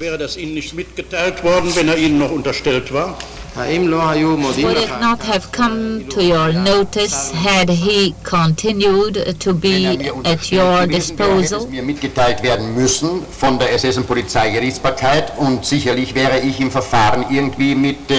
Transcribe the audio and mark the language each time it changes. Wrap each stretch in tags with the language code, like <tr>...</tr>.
<de>Wäre das Ihnen nicht mitgeteilt worden, wenn Ihnen noch unterstellt war?</de> <en>Would it not have come to your notice had he continued to be at your disposal?</en> <de>Es mir mitgeteilt werden müssen von der SS- und Polizeigerichtsbarkeit und sicherlich wäre ich im Verfahren irgendwie mit</de>